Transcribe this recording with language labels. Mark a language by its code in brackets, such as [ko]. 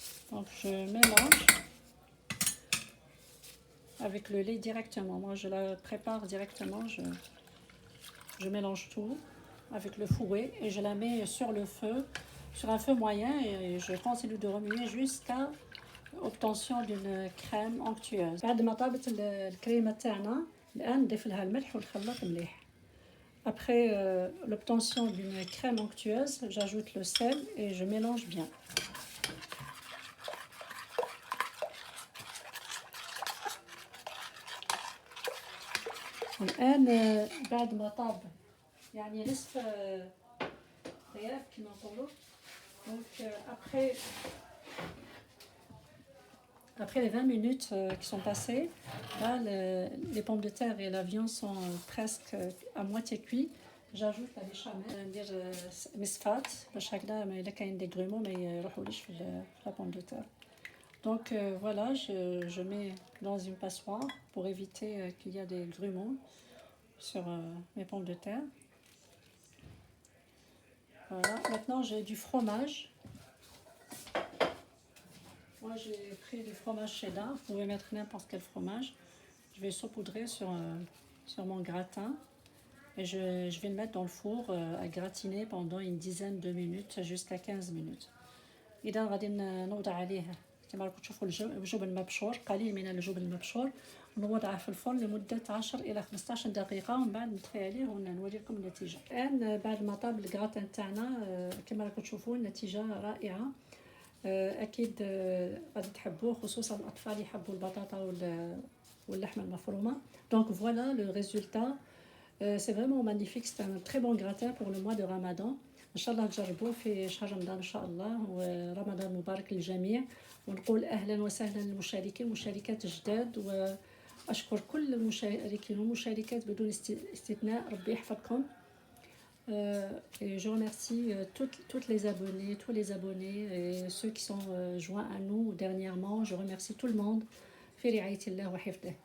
[fr] Donc je mélange avec le lait directement. Moi je la prépare directement, je mélange tout avec le fouet et je la mets sur le feu, sur un feu moyen et je continue de remuer jusqu'à obtention d'une crème onctueuse. [ar] بعد ما طابت الكريمة تاعنا الآن نضيف لها الملح ونخلط مليح. [fr] Après l'obtention d'une crème onctueuse, j'ajoute le sel et je mélange bien. [ar] الآن بعد ما طاب يعني نصف غياب كما نقولوا. [fr] Donc après les 20 minutes qui sont passées, là, les pommes de terre et la viande sont presque à moitié cuits. J'ajoute la béchamel, [ar] ندير مصفات باش هكذا إلا كاين دي غرومون ما يروحوليش في [fr] la pomme de terre. Donc voilà, je mets dans une passoire pour éviter qu'il y a des grumeaux sur mes pommes de terre. Voilà, maintenant j'ai du fromage. Moi j'ai pris du fromage cheddar, vous pouvez mettre n'importe quel fromage. Je vais saupoudrer sur mon gratin et je vais le mettre dans le four à gratiner pendant une dizaine de minutes jusqu'à 15 minutes. [ar] إذا غادي نوضع عليه كما راكم تشوفوا الجبن مبشور، قليل من الجبن المبشور، ونوضعه في الفرن لمدة 10 إلى 15 دقيقة ومن بعد نطفي عليه ونوري لكم النتيجة. الآن بعد ما طاب الكراتان تاعنا كما راكم تشوفوا النتيجة رائعة. أكيد غادي تحبوه، خصوصا الأطفال يحبوا البطاطا واللحمة المفرومة. [fr] Donc voilà le résultat. C'est vraiment magnifique, c'est un très bon gratin pour le mois de Ramadan. [ar] إن شاء الله تجربوه في شهر رمضان إن شاء الله، ورمضان مبارك للجميع. ونقول أهلا وسهلا للمشاركين والمشاركات الجداد، وأشكر كل المشاركين والمشاركات بدون استثناء، ربي يحفظكم. [fr] Et je remercie toutes les abonnés, tous les abonnés et ceux qui sont joints à nous dernièrement. Je remercie tout le monde. [ar] في رعاية الله وحفظه.